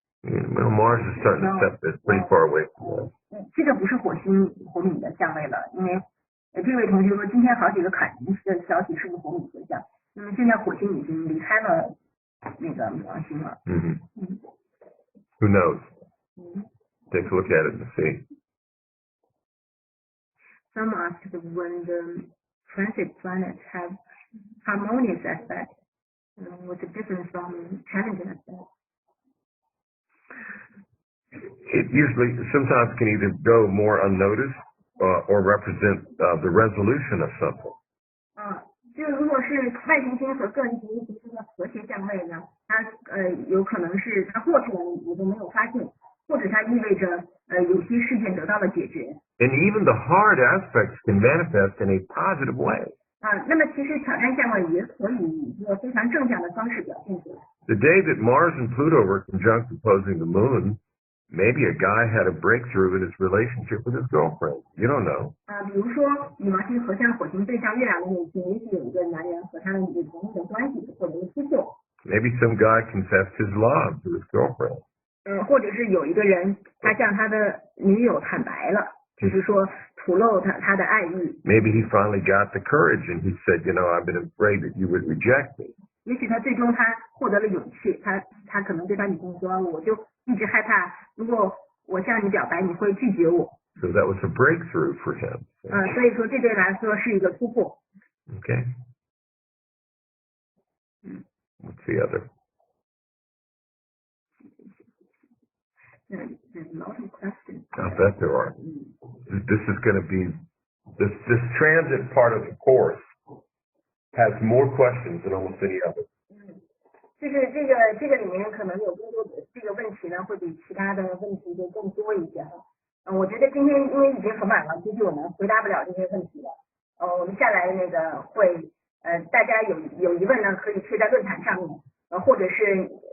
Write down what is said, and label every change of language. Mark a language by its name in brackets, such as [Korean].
[English] Well, Mars is starting to step it's pretty far away from us. [Chinese] 这个不是火冥的相位了，因为这位同学说今天好几个坎宁的消息是不是火冥合相？那么现在火星已经离开了那个冥王星了。 [English] Who knows? Take a look at it and see. Some asked when the transit planets have harmonious aspect, what's the difference from challenging aspect? It usually sometimes can either go more unnoticed or represent the resolution of something. [Chinese] 就如果是外行星和个人行星形成的和谐相位呢，它有可能是它过去了你都没有发现，或者它意味着有些事件得到了解决。 [English] And even the hard aspects can manifest in a positive way. [Chinese] 那么其实挑战相位也可以以一个非常正向的方式表现出来。 [English] The day that Mars and Pluto were conjunct opposing the moon, maybe a guy had a breakthrough in his relationship with his girlfriend. You don't know. [Chinese] 比如说冥王星合向火星对向月亮的那天，也许有一个男人和他的女朋友的关系获得了突破。 [English] Maybe some guy confessed his love to his girlfriend. [Chinese] 或者是有一个人他向他的女友坦白了，就是说吐露他的爱意。 [English] Maybe he finally got the courage and he said, I've been afraid that you would reject me. [Chinese] 也许他最终他获得了勇气，他可能对他女朋友说，我就一直害怕，如果我向你表白，你会拒绝我。 [English] So that was a breakthrough for him. [Chinese] 所以说这对来说是一个突破。 [English] Okay. What's the other? There's a lot of questions. I bet there are. This is going to be this transit part of the course has more questions than almost any other. [Chinese] 就是这个里面可能有更多的这个问题呢，会比其他的问题就更多一些哈。我觉得今天因为已经很晚了，估计我们回答不了这些问题了。我们下来那个会大家有疑问呢，可以贴在论坛上面，或者是